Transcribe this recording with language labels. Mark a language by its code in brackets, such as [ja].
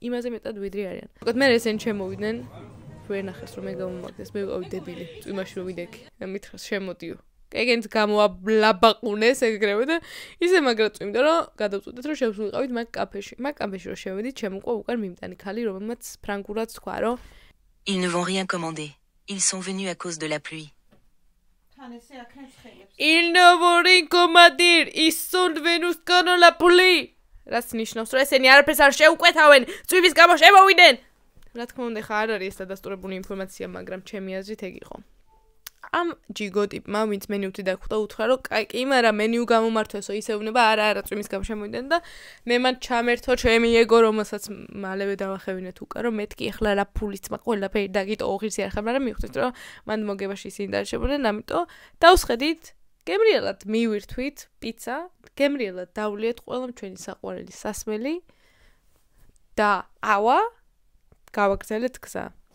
[ka] იმაზე მეტად ვიდრე არიან. მოკლედ მე ესენ შემოვიდნენ. ვერ ნახეს რომ მე გამომაგდეს, მე ვიყავი დებილი. წვიმაში რომ ვიდექი. მითხრას შემოდიო. ეგენც გამოაბლაბაყუნეს ეგრევე და ისე მაგრად წვიმდა რომ გადავწყვიტეთ რომ შევსულიყავით მაგ კაფეში. მაგ კაფეში რომ შევედით, შემოყვა უკან მიმტანი ქალი, რომელმაც ფრანგულად თქვა რომ [fr] Ils ne vont rien commander. Ils sont venus à cause de la pluie. Ils ne vont rien commander. Ils sont venus quand la pluie. [ka] რაც ნიშნავს, რომ ესენი არაფერს არ შეუკვეთავენ, წვივის გამო შემოვიდნენ. რა თქმა უნდა, ხა არ არის დადასტურებული ინფორმაცია, მაგრამ ჩემი აზრით ეგ იყო. ამ ჯიგო ტიპმა, ვინც მენიუთი დახვდა, უთხრა, რომ კი, მაგრამ მენიუ გამომართვესო, ისე უნდა არა, წვიმის გამო შემოვიდნენ და მე მან ჩამერთო ჩემი ეგო, რომელსაც მალევე დავახევინეთ უკა, რომ მეთქი ახლა რა ფულის წმა ყველაფერი დაგიტო ოღირსი არ ხარ, მაგრამ მივხვდით, რომ მან მოგებაში ისინი დარჩებოდნენ, ამიტომ დავსხედით, გემრიელად მივირთვით პიცა, გემრიელად დავლიეთ ყველამ ჩვენი საყვარელი სასმელი და ავა გავაგრძელეთ გზა.